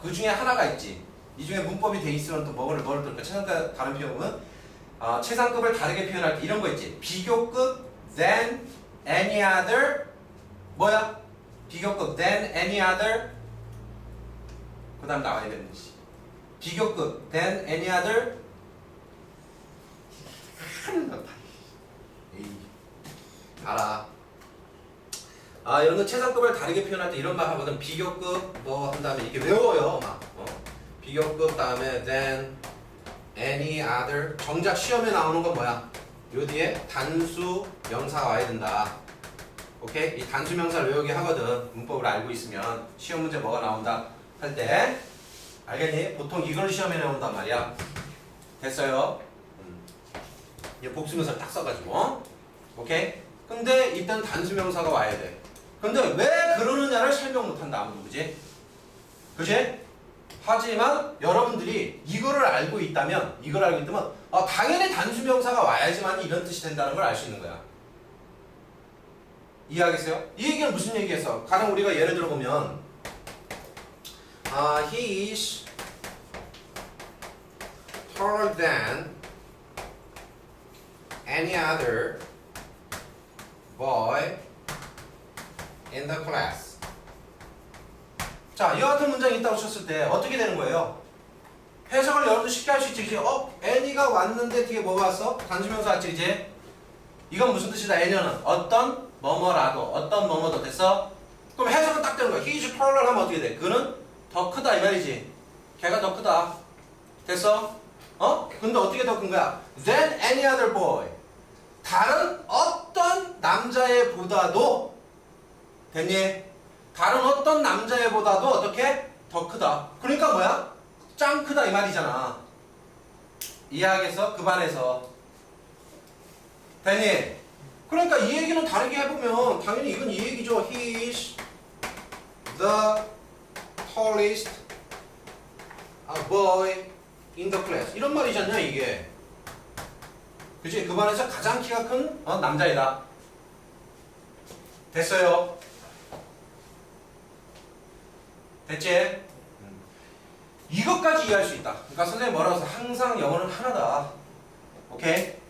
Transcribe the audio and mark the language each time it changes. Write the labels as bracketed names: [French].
[Korean] 그 중에 하나가 있지. 이 중에 문법이 돼 있으면 또 뭐를 들을까? 최상급 다른 표현은 최상급을 다르게 표현할 때 이런 거 있지. 비교급 [English] than any other [Korean] 뭐야? 비교급 than any other 그 다음 나와야 되는 거지. 비교급 than any other 알아. 여러분들 최상급을 다르게 표현할 때 이런 말 하거든. 비교급 뭐 한 다음에 이렇게 외워요. 막 비교급 다음에 then any other. 정작 시험에 나오는 건 뭐야? 요 뒤에 단수 명사가 와야 된다. 오케이? 이 단수 명사를 외우게 하거든. 문법을 알고 있으면 시험 문제 뭐가 나온다 할 때 알겠니? 보통 이걸 시험에 나온단 말이야. 됐어요? 이 복수명사를 딱 써가지고 오케이? 근데 일단 단수 명사가 와야 돼. 근데 왜 그러느냐를 설명 못한다 아무도, 그지? 그지? 하지만 여러분들이 이거를 알고 있다면 당연히 단수 명사가 와야지만 이런 뜻이 된다는 걸 알 수 있는 거야. 이해하겠어요? 이 얘기는 무슨 얘기겠어? 가령 우리가 예를 들어보면 [English] he is taller than any other boy in the class. [Korean] 자, 이와 같은 문장이 있다고 쳤을 때 어떻게 되는 거예요? 해석을 여러분들 쉽게 할 수 있지, 그치? any가 왔는데 뒤에 뭐가 왔어? 단수명사 왔지, 그치? 이건 무슨 뜻이다? any는 어떤 뭐뭐라도, 어떤 뭐뭐도. 됐어? 그럼 해석은 딱 되는 거야. [English] he is taller [Korean] 하면 어떻게 돼? 그는 더 크다 이 말이지. 걔가 더 크다. 됐어? 근데 어떻게 더 큰 거야? [English] Than any other boy. [Korean] 다른 어떤 남자애보다도 됐니? 다른 어떤 남자애보다도 어떻게? 더 크다. 그러니까 뭐야? 짱 크다 이 말이잖아. 이해하겠어? 그 반에서. 됐니? 그러니까 이 얘기는 다르게 해보면 당연히 이건 이 얘기죠. [English] He is the tallest boy in the class. [Korean] 이런 말이잖냐 이게. 그치? 그 반에서 가장 키가 큰 남자이다. 됐어요? 됐지? 이것까지 이해할 수 있다. 그러니까 선생님 뭐라고 해서 항상 영어는 하나다. 오케이?